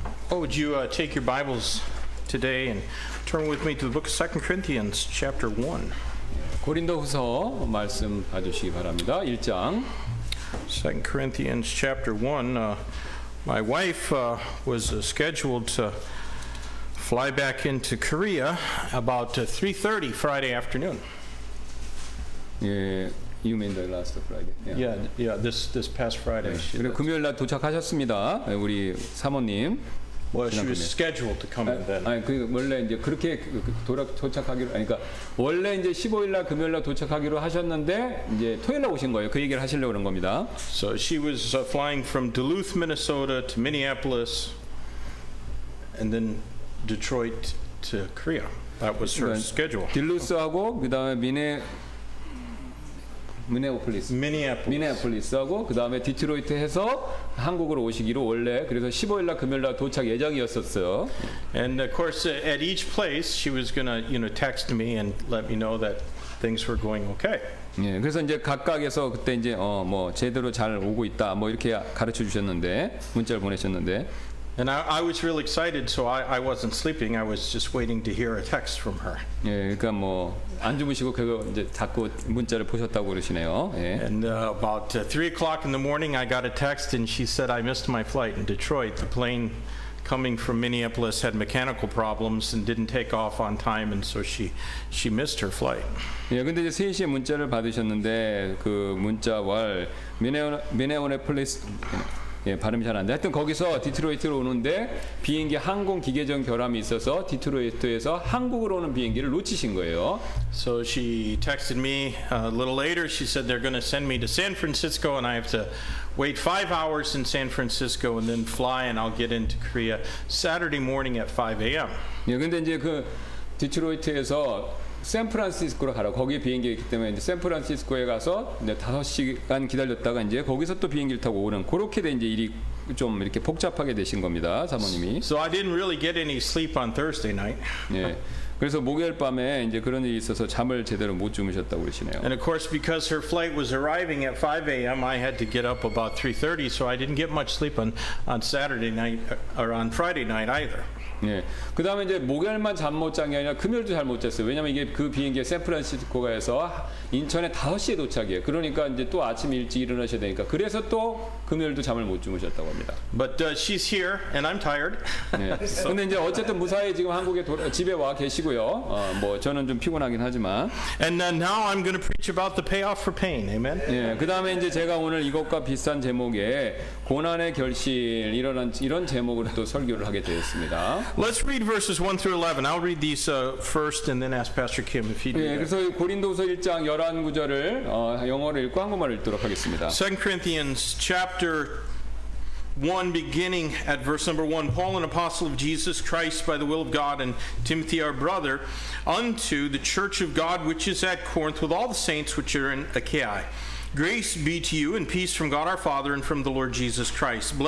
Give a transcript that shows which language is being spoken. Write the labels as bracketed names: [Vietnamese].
[English] Oh, would you take your Bibles today and turn with me to the book of 2 Corinthians chapter 1. [Korean] 고린도후서 말씀 봐주시기 바랍니다. 1장. [English] 2 Corinthians chapter 1. My wife was scheduled to fly back into Korea about 3:30 Friday afternoon. 예, you mean the last Friday? Yeah, this past Friday. [Korean] 그리고 금요일 날 도착하셨습니다. 우리 사모님. [English] Well, she was scheduled to come in then. [Korean] 아니 그 원래 이제 그렇게 도착하기로 그러니까 원래 이제 15일 날 금요일 날 도착하기로 하셨는데 이제 토요일 날 오신 거예요. 그 얘기를 하시려고 그런 겁니다. [English] So she was flying from Duluth, Minnesota to Minneapolis and then Detroit to Korea. That was her schedule. [Korean] 딜루스하고 그다음에 미네아폴리스하고 그다음에 디트로이트 해서 한국으로 오시기로 원래 그래서 15일 날 금요일 날 도착 예정이었었어요. [English] And of course at each place she was going to text me and let me know that things were going okay. [Korean] 예, 그래서 이제 각각에서 그때 이제 뭐 제대로 잘 오고 있다 뭐 이렇게 가르쳐 주셨는데 문자를 보내셨는데 [English] And I was really excited, so I wasn't sleeping. I was just waiting to hear a text from her. [Korean] 예, 그러니까 뭐 안 주무시고 그거 이제 자꾸 문자를 보셨다고 그러시네요. 예. [English] And about 3 o'clock in the morning, I got a text, and she said I missed my flight in Detroit. The plane coming from Minneapolis had mechanical problems and didn't take off on time, and so she missed her flight. [Korean] 예, 근데 이제 3시에 문자를 받으셨는데 그 문자와 미네아폴리스 예, 발음이 잘 안 돼. 하여튼 거기서 디트로이트로 오는데 비행기 항공 기계정 결함이 있어서 디트로이트에서 한국으로 오는 비행기를 놓치신 거예요. [English] So she texted me a little later. She said they're going to send me to San Francisco and I have to wait 5 hours in San Francisco and then fly and I'll get into Korea Saturday morning at 5 a.m. [Korean] 예, 근데 이제 그 디트로이트에서 샌프란시스코로 가라. 거기에 비행기가 있기 때문에 이제 샌프란시스코에 가서 이제 5시간 기다렸다가 이제 거기서 또 비행기를 타고 오는 그렇게 된 이제 일이 좀 이렇게 복잡하게 되신 겁니다, 사모님이. [English] So I didn't really get any sleep on Thursday night. [Korean] 예. 그래서 목요일 밤에 이제 그런 일이 있어서 잠을 제대로 못 주무셨다고 그러시네요. [English] And of course, because her flight was arriving at 5 a.m., I had to get up about 3:30, so I didn't get much sleep on Saturday night or on Friday night either. [Korean] 예. 그 다음에 이제 목요일만 잠 못 잔 게 아니라 금요일도 잘 못 잤어요. 왜냐면 이게 그 비행기가 샌프란시스코가에서 인천에 5시에 도착이에요. 그러니까 이제 또 아침 일찍 일어나셔야 되니까 그래서 또 금요일도 잠을 못 주무셨다고 합니다. [English] But she's here and I'm tired. [Korean] 예. 근데 이제 어쨌든 무사히 지금 한국에 집에 와 계시고요. 뭐 저는 좀 피곤하긴 하지만. [English] And now I'm going to preach about the payoff for pain. Amen. [Korean] 예. 그다음에 이제 제가 오늘 이것과 비슷한 제목의 고난의 결실 이런 제목으로 또 설교를 하게 되었습니다. [English] Let's read verses 1 through 11. I'll read these first and then ask Pastor Kim if he'd do [Korean] 예, [English] that. [Korean] 그래서 고린도서 1장 11구절을 영어로 읽고 한국말로 읽도록 하겠습니다. [English] 2 Corinthians chapter 1 beginning at verse number 1. Paul, an apostle of Jesus Christ by the will of God, and Timothy our brother, unto the church of God which is at Corinth with all the saints which are in Achaia. Grace be to you and peace from God our Father and from the Lord Jesus Christ.